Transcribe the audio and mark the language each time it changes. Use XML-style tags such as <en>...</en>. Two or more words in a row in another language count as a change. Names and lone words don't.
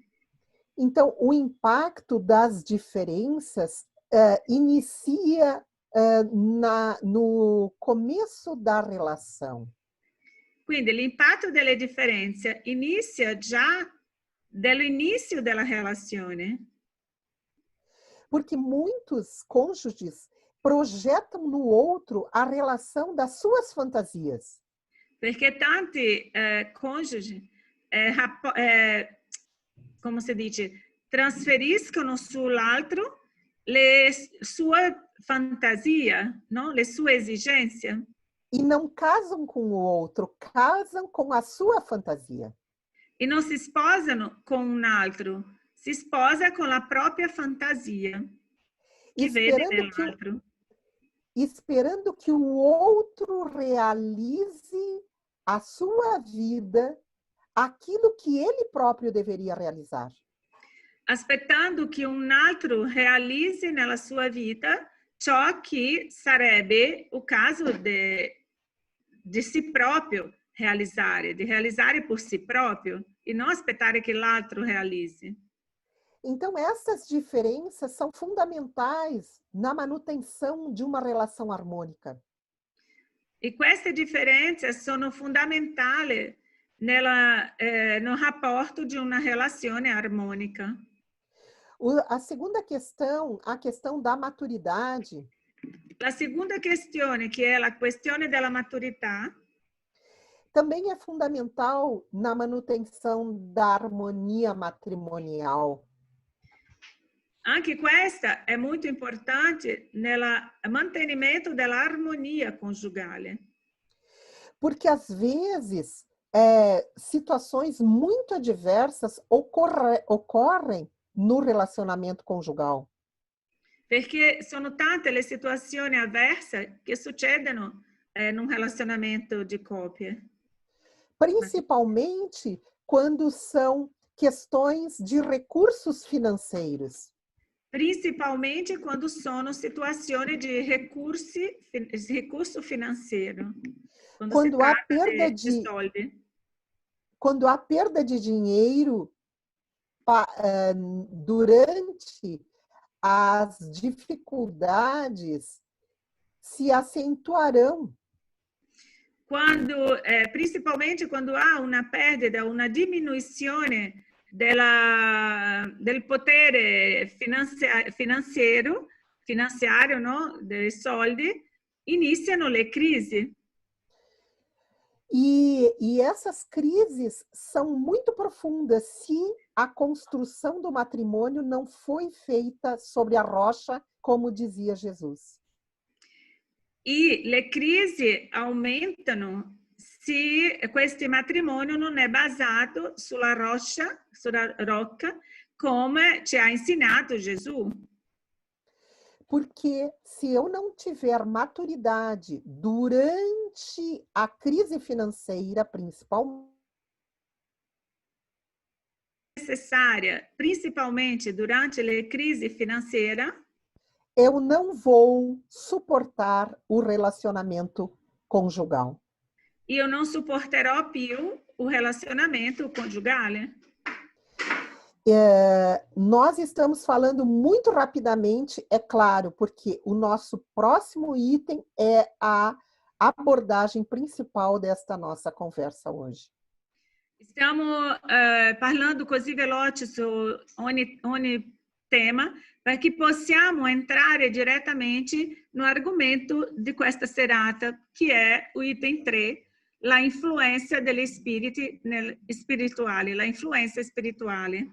<pt>Então, o impacto das diferenças inicia no começo da relação.</pt> <it>Quindi l'impatto delle differenze inizia già dall'inizio della relazione.</it> <pt>Porque muitos cônjuges projetam no outro a relação das suas fantasias.</pt> <it>Perché tanti cônjugi, come si dice, trasferiscono sull'altro le sue fantasie, no? Le sue esigenze.</it> <pt>E não casam com o outro, casam com a sua fantasia.</pt> <it>E non si sposano con un altro, si sposa con la propria fantasia che vede nell'altro.</it> <pt>Esperando que o outro realize a sua vida aquilo que ele próprio deveria realizar.</pt> <it>Aspettando che un altro realizzi nella sua vita ciò che sarebbe</it> <pt>o caso</pt> <it>di si proprio realizzare, di realizzare por si proprio</it> <pt>e não</pt> <it>aspettare che l'altro realizzi.</it> <pt>Então, essas diferenças são fundamentais na manutenção de uma relação harmônica.</pt> <it>E queste differenze sono fondamentali no rapporto di una relazione armonica.</it> <pt>A segunda questão, a questão da maturidade.</pt> <it>La seconda questione, che è la questione della maturità,</it> <pt>também é fundamental na manutenção da harmonia matrimonial.</pt> <it>Anche questa è molto importante nel mantenimento dell'armonia conjugale.</it> <pt>Porque, às vezes, situações muito adversas ocorrem no relacionamento conjugal.</pt> <it>Perché sono tante le situazioni avverse che succedono in un relacionamento di coppia.</it> <pt>Principalmente quando são questões de recursos financeiros.</pt> <it>Principalmente quando sono situazioni di recurso finanziario. Quando si</it> <pt>Quando há</pt> <it>tratta</it> <pt>perda</pt> <it>di soldi.</it> <pt>quando há perda de dinheiro durante as dificuldades se acentuarão.</pt> <it>Principalmente quando há una perdita, una diminuzione del potere finanziario, no? Dei soldi, iniziano le crisi.</it> <pt>E essas crises são muito profundas se a construção do matrimônio não foi feita sobre a rocha, como dizia Jesus.</pt> <it>E le crisi aumentano se questo matrimonio non è basato sulla rocca, come ci ha insegnato Gesù.</it> <pt>Porque se eu não tiver maturidade durante a crise financeira, principalmente,</pt> <it>Necessária, principalmente durante le crisi finanziarie,</it> <pt>eu não vou suportar o relacionamento conjugal.</pt> <it>io non supporterò più</it> <pt>o relacionamento</pt> <it>conjugale.</it> <pt>Nós estamos falando muito rapidamente, é claro, porque o nosso próximo item é a abordagem principal desta nossa conversa hoje.</pt> <it>Stiamo parlando così veloce su ogni tema perché possiamo entrare direttamente no argomento di questa serata, che è o item 3, la influenza degli spiriti spirituali, la influenza spirituale.</it>